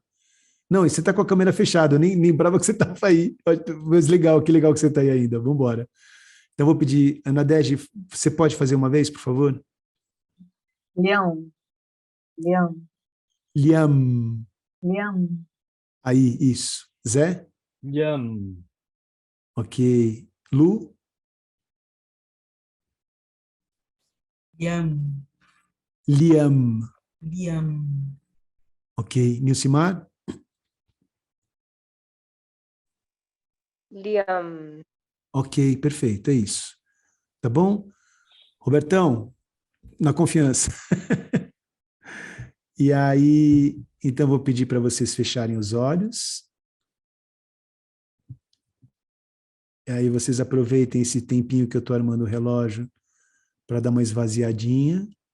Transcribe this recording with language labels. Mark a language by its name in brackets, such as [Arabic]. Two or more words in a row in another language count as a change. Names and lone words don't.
[Portuguese] Não, e você está com a câmera fechada, eu nem lembrava que você estava aí. Mas legal, que legal que você está aí ainda. Vamos embora. Então, vou pedir, Anadege, você pode fazer uma vez, por favor? Leão, leão, Liam. leão, Aí, isso. Zé? Yam. Ok. Lu? Liam, Liam. Liam, Ok. Nilcimar? Liam. Ok, perfeito, é isso. Tá bom? Robertão, na confiança. E aí, então vou pedir para vocês fecharem os olhos. E aí vocês aproveitem esse tempinho que eu estou armando o relógio para dar uma esvaziadinha.